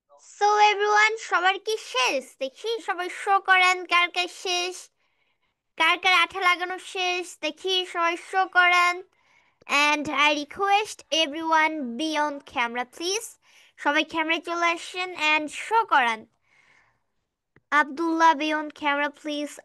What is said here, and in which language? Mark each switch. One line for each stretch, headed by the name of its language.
Bangla: So everyone, সবার কি শেষ? দেখি সবাই শো করেন কার কার শেষ। কার কার আঠা লাগানো শেষ দেখি, সবাই শো করেন।
English: And I request everyone be on camera please.
Bangla: সবাই ক্যামেরায় চলে আসেন and শো করান।
English: Abdullah be on camera please.